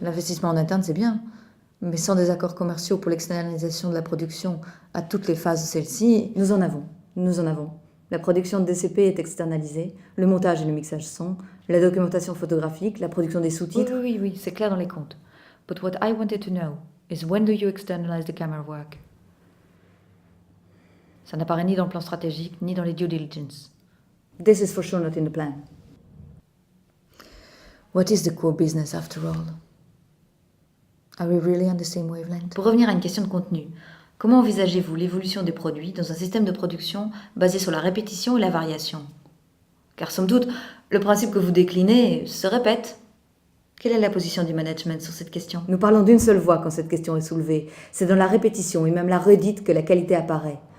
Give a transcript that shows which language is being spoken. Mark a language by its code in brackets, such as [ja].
[fr] L'investissement en interne, c'est bien. Mais sans des accords commerciaux pour l'externalisation de la production à toutes les phases de celle-ci, nous en avons. Nous en avons. La production de DCP est externalisée, le montage et le mixage sont, la documentation photographique, la production des sous-titres. Oui, c'est clair dans les comptes. [en] But what I wanted to know is when do you externalize the camera work? [fr] Ça n'apparaît ni dans le plan stratégique, ni dans les due diligence. [en] This is for sure not in the plan. What is the core business after all? Are we really on the same wavelength? [fr] Pour revenir à une question de contenu, comment envisagez-vous l'évolution des produits dans un système de production basé sur la répétition et la variation? Car somme toute, le principe que vous déclinez se répète. Quelle est la position du management sur cette question? Nous parlons d'une seule voix quand cette question est soulevée. C'est dans la répétition et même la redite que la qualité apparaît.